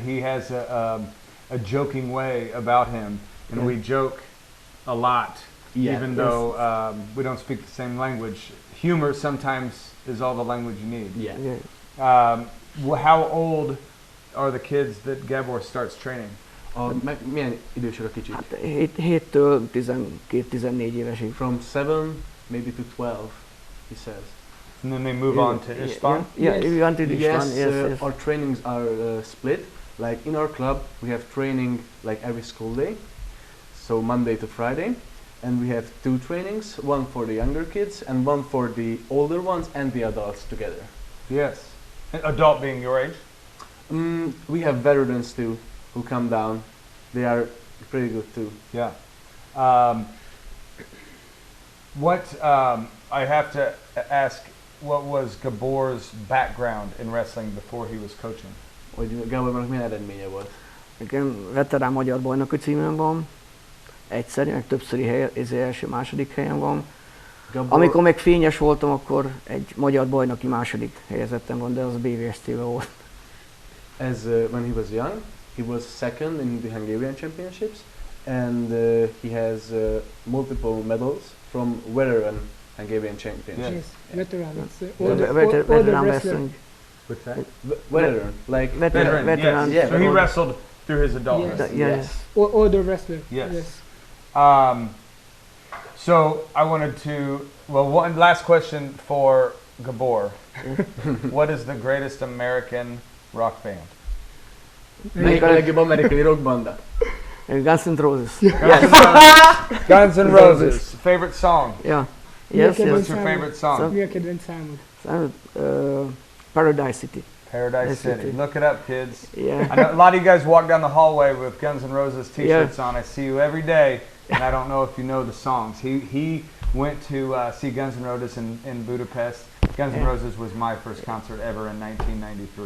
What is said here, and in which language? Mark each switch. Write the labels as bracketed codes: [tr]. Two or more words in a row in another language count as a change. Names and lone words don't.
[en] that he has a joking way about him, and Yeah. we joke a lot, Yeah. even though we don't speak the same language. Humor sometimes is all the language you need. Yeah. Yeah. How old are the kids that Gabor starts training? [hu] Milyen idősek a kicsik? Hát 7-től 12-14 évesig. [en] From 7 maybe to 12, he says. And then they move on to Ispan? Yeah, Yes. we want to Yes, yes, yes. our trainings are split. Like in our club, we have training like every school day, so Monday to Friday, and we have 2 trainings, one for the younger kids and one for the older ones and the adults together. Yes. An adult being your age? We have veterans too who come down. They are pretty good too. Yeah. I have to ask, what was Gabor's background in wrestling before he was coaching? [hu] Hogy Gábornak milyen eredménye volt? Nekem veterán magyar bajnoki címem van, egyszerű, meg többszöri első-második helyen van. Gabor, Amikor még fényes voltam, akkor egy magyar bajnoki második helyezettem van, de az BVST-ben volt. [en] when he was young, he was second in the Hungarian championships, and he has multiple medals from veteran Hungarian championships. Yes. Veteran. It's Yeah. older [hu] Veterán [en] wrestler. wrestling. What's that? Veteran, like Veteran, yes. yeah. So he older- wrestled through his adulthood. Yes. Yes. Older wrestler. Yes. So I wanted to, one last question for Gabor. What is the greatest American rock band? [hu] melyik a legjobb amerikai rockbanda? [en] Guns N' Roses. Guns N' Roses. Favorite song? Yeah. Yes, Yes, yes. What's your favorite song? [hu] Mi a kedvenc számod? [en] Paradise City. Paradise Yes, City. it is. Look it up, kids. Yeah. I know a lot of you guys walk down the hallway with Guns N' Roses t-shirts on. I see you every day, and I don't know if you know the songs. He went to see Guns N' Roses in Budapest. Guns N' Yeah. Roses was my first concert ever in 1993.